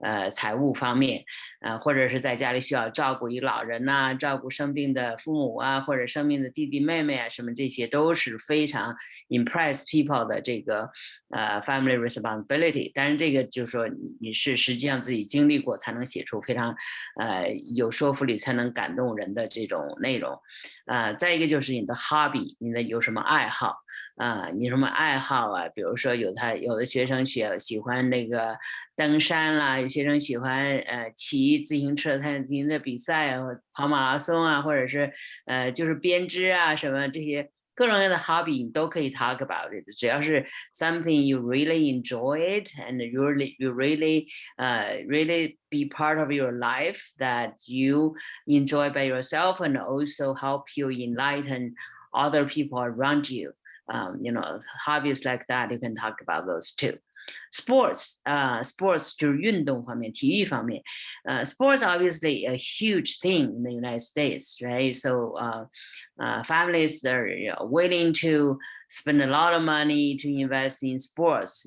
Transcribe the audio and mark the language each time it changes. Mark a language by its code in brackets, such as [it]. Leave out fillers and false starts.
[zh] 财务方面，或者是在家里需要照顾一个老人呐、照顾生病的父母啊，或者生病的弟弟妹妹啊，什么这些都是非常 impress people 的这个 family responsibility。但是这个就是说你是实际上自己经历过，才能写出非常有说服力，才能感动人的这种内容。再一个就是你的 hobby， 你的有什么爱好你什么爱好啊？ [en] 比如说有的学生喜欢那个登山啦，有学生喜欢骑自行车，参加自行车比赛啊，跑马拉松啊，或者是就是编织啊什么这些各种各样的 hobby 你都可以 talk about it，只要是 something you really enjoy it and you really really be part of your life that you enjoy by yourself and also help you enlighten other people around you. You know, hobbies like that, you can talk about those too. [zh] Sports 就是运动方面，体育方面。 [en] Sports obviously a huge thing in the United States, right? So families are willing to spend a lot of money to invest in sports.